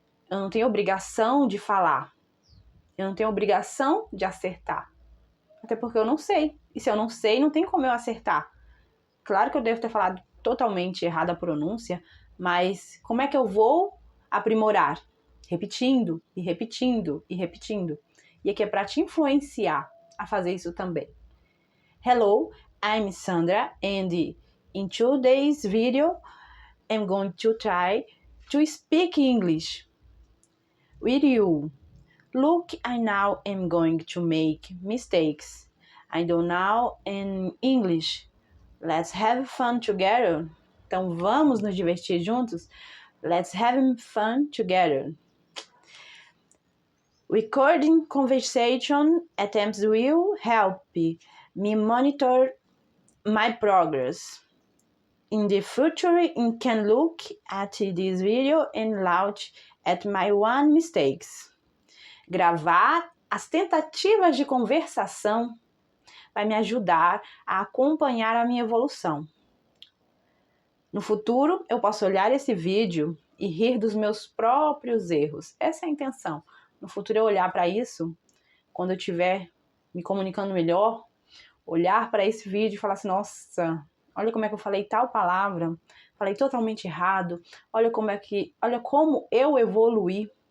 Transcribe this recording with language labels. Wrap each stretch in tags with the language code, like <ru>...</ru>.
<pt>Eu não tenho obrigação de falar. Eu não tenho obrigação de acertar. Até porque eu não sei. E se eu não sei, não tem como eu acertar. Claro que eu devo ter falado totalmente errada a pronúncia, mas como é que eu vou aprimorar? Repetindo, e repetindo, e repetindo. E aqui é para te influenciar a fazer isso também.</pt> <en>Hello, I'm Sandra, and in today's video, I'm going to try to speak English with you. Look, I now am going to make mistakes. I don't know in English. Let's have fun together.</en> <pt>Então, vamos nos divertir juntos?</pt> <en>Let's have fun together. Recording conversation attempts will help me monitor my progress. In the future, you can look at this video and laugh at my one mistakes.</en> <pt>Gravar as tentativas de conversação vai me ajudar a acompanhar a minha evolução. No futuro, eu posso olhar esse vídeo e rir dos meus próprios erros. Essa é a intenção. No futuro, eu olhar para isso, quando eu estiver me comunicando melhor, olhar para esse vídeo e falar assim, nossa, olha como é que eu falei tal palavra, falei totalmente errado, olha como eu evoluí.</pt>